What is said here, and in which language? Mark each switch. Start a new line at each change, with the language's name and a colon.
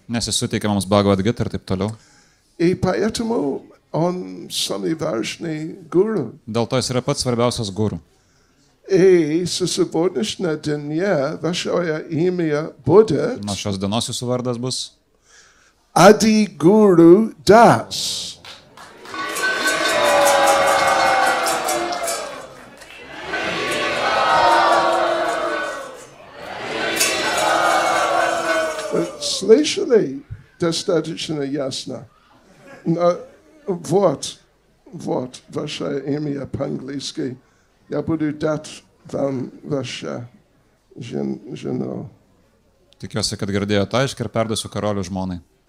Lithuanian: Nes jis suteikė mums Bhagavad Gita ir taip toliau.
Russian: И поэтому он самый важный гуру.
Lithuanian: Dėl to jis yra pats svarbiausias guru.
Russian: И со сегодняшнего дня ваше имя будет
Lithuanian: Nuo šios dienos jūsų vardas bus Adi Guru Das.
Russian: Слышали? Достаточно ясно. Вот ваше имя по-английски. Я буду дать вам ваше жену.
Lithuanian: Tikiuosi, kad girdėjote aiškiai ir perduosiu karalių žmonai.